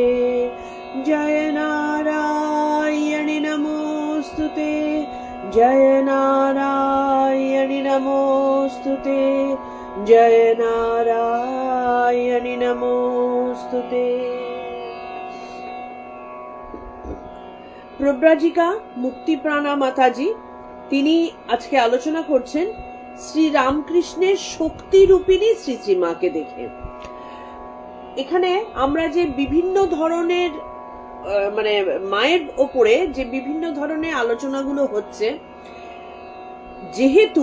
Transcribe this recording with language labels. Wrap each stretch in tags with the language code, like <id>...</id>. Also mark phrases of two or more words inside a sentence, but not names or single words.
<sa>जय नारायणी नमोऽस्तुते, जय नारायणी नमोऽस्तुते, जय नारायणी नमोऽस्तुते।</sa> <bn>প্রব্রাজিকা মুক্তিপ্রাণা মাতাজি তিনি আজকে আলোচনা করছেন শ্রী রামকৃষ্ণের শক্তি রূপিণী শ্রী শ্রী মাকে দেখে। এখানে আমরা যে বিভিন্ন ধরনের মানে মায়ের ওপরে যে বিভিন্ন ধরনের আলোচনাগুলো হচ্ছে, যেহেতু</bn>